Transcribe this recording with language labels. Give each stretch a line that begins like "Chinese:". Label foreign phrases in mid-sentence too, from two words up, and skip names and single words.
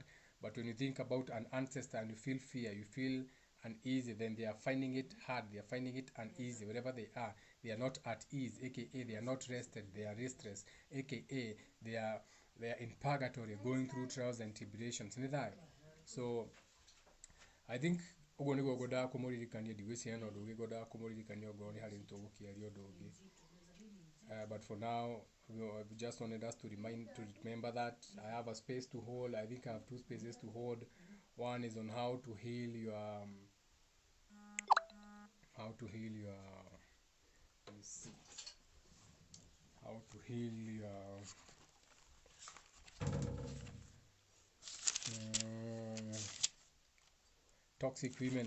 English: But when you think about an ancestor and you feel fear, you feel uneasy, then they are finding it hard, they are finding it uneasy. Wherever they are not at ease, aka they are not rested, they are restless, aka they are in purgatory, going through trials and tribulations. So I think
Kikuyu: ugo nigo goda kumuririkania digwisi eno ndugi goda kumuririkania ogo ni hari ntugukiario ndugi.
English: But for now, we just wanted us to remember that I have a space to hold. I think I have two spaces to hold. One is on how to heal your toxic women.